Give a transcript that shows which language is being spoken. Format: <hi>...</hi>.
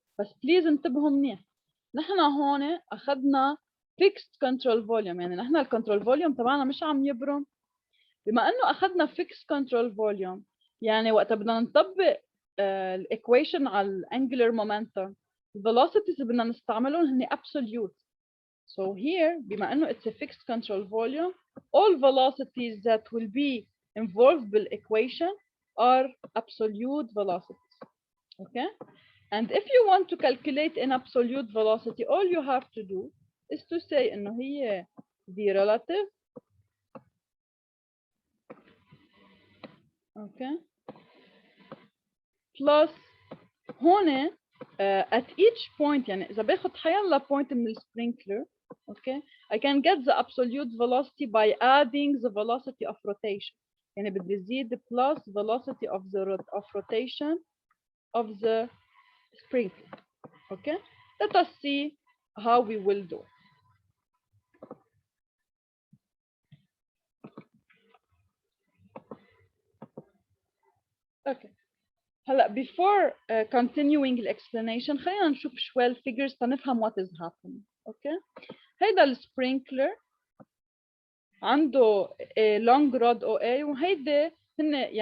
<ar>بس please انتبهوا منيح. نحن هون أخذنا fixed control volume، يعني نحن الكنترول فوليوم تبعنا مش عم يبرم. بما انه اخذنا fixed control volume، يعني وقت بدنا نطبق الايكويشن على الانجلر مومنتوم، الفيلوسيتيز اللي بدنا نستعملهم هن absolute.</ar> <en>So here</en> <ar>بما انه</ar> <en>it's a fixed control volume, all velocities that will be involved بالايكويشن are absolute velocities. Okay, and if you want to calculate an absolute velocity, all you have to do is to say</en> <ar>انه هي</ar> <en>the relative. Okay, plus هون at each point،</en> <ar>يعني إذا باخد حيالله</ar> <en>point</en> <ar>من السبرينكلر،</ar> <en>okay, I can get the absolute velocity by adding the velocity of rotation.</en> <ar>يعني بدي زيد</ar> <en>plus velocity of rotation of the sprinkler. Okay, let us see how we will do it. Okay.</en> <ar>هلا</ar> <en>before continuing the explanation</en> <ar>خلينا نشوف شوي الفيجرز تنفهم</ar> <en>what is happening.</en> <ar>Okay, هيدا السبرينكلر عنده long rod OA، وهيدي هن يعني</ar>